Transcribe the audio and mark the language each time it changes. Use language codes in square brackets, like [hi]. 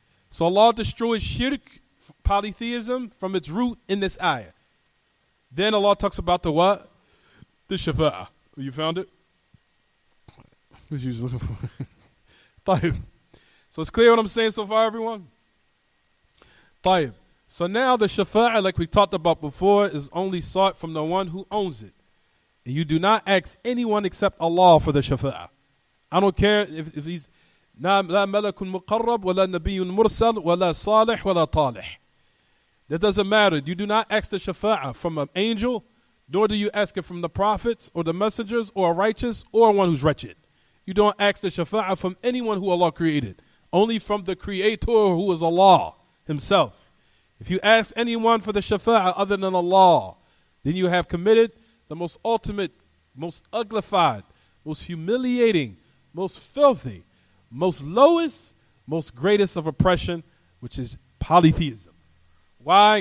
[en] So Allah destroys shirk, polytheism, from its root in this ayah. Then Allah talks about the what? the shafa'ah. You found it? What you was looking for? [ar] طيب. [en] So it's clear what I'm saying so far, everyone? [ar] طيب. [en] So now the shafa'ah, like we talked about before, is only sought from the one who owns it. And you do not ask anyone except Allah for the shafa'ah. I don't care if he's [ar] لا ملك مقرب ولا نبي مرسل ولا صالح ولا طالح. [en] That doesn't matter. You do not ask the shafa'ah from an angel, nor do you ask it from the prophets or the messengers or a righteous or one who's wretched. You don't ask the shafa'ah from anyone who Allah created. Only from the creator who is Allah himself. If you ask anyone for the shafa'ah other than Allah, then you have committed the most ultimate, most uglified, most humiliating, most filthy, most lowest, most greatest of oppression, which is polytheism. Why?